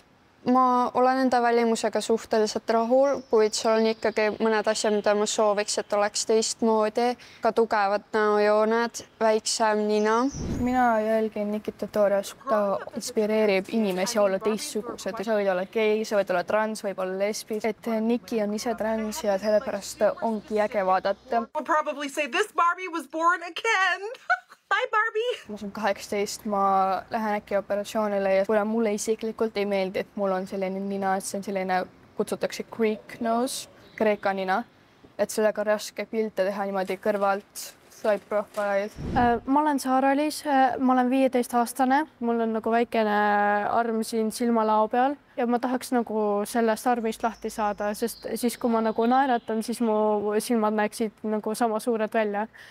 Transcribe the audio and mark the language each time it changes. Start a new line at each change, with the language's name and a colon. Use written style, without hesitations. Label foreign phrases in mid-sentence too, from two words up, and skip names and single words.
Estonian: Ma olen enda välimusega suhteliselt rahul, kuid seal on ikkagi mõned asjad, mida ma sooviks, et oleks teistmoodi. Ka tugevad näojooned, väiksem nina. Mina jälgin Nikita Torias. Ta inspireerib inimesi olla teistsugused. Sa võid olla gei, sa võid olla trans, võib olla lesbi. Et Niki on ise trans ja sellepärast ongi äge vaadata.
English: I'll probably say this Barbie was born again. Bye, Barbie!
Estonian: Ma olen 18, ma lähen äkki operatsioonile ja kuna mulle isiklikult ei meeldi, et mul on selline nina, et see on selline kutsutakse
English: Greek nose,
Estonian: kreeka nina, et sellega on raske pilte teha niimoodi kõrvalt,
English: swipe profile.
Estonian: Ma olen Saara-Liis, ma olen 15-aastane, mul on nagu väikene arm siin silmalao peal ja ma tahaks nagu sellest armist lahti saada, sest siis kui ma nagu naeratan, siis mu silmad näeksid nagu sama suured välja.